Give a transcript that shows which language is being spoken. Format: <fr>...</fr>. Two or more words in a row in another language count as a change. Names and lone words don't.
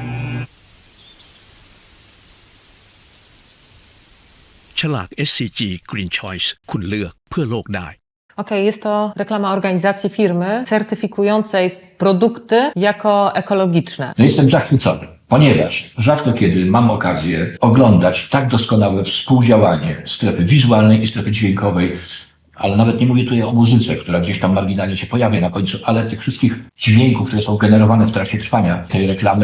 <th>ฉลาก SCG Green Choice คุณเลือกเพื่อโลกได้</th> <pl>Okej, jest to reklama organizacji firmy certyfikującej produkty jako ekologiczne. Jestem zachwycony, ponieważ rzadko kiedy mam okazję oglądać tak doskonałe współdziałanie strefy wizualnej i strefy dźwiękowej, ale nawet nie mówię tutaj o muzyce, która gdzieś tam marginalnie się pojawia na końcu, ale tych wszystkich dźwięków, które są generowane w trakcie trwania tej reklamy.</pl>